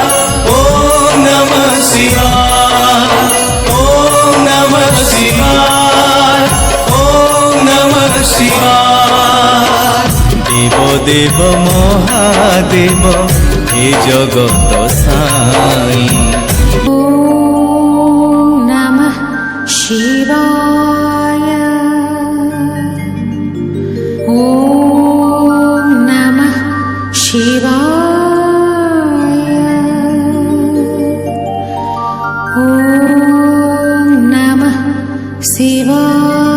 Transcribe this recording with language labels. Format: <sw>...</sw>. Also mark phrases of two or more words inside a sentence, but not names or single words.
<sa>ॐ नमः शिवाय. ॐ नमः शिवाय. ॐ नमः शिवाय.</sa> <bn>দেব দেব মহাদেব হে জগত সাই</bn> <sa>ॐ नमः शिवाय ॐ नमः शिवाय ॐ नमः शिवाय</sa>